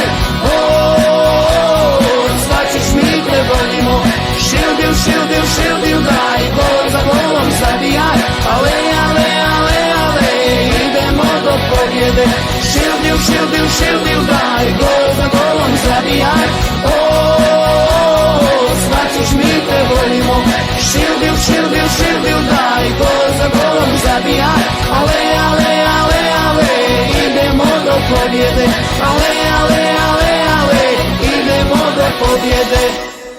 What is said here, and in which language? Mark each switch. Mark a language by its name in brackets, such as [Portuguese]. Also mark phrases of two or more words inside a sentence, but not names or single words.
[Croatian] O, Svačić, mi te volimo. Šildil, šildil, šildil, daj, gol za golom zabijaj. Ale, ale, ale, ale, idemo do pobjede. Šildil, šildil, šildil, daj, gol za golom zabijaj. O, Svačić, mi te volimo. Šildil, šildil, šildil, daj, gol za golom zabijaj. Ale, ale, ale, ale, idemo do pobjede. Ale, ale, ale, ale, idemo do pobjede.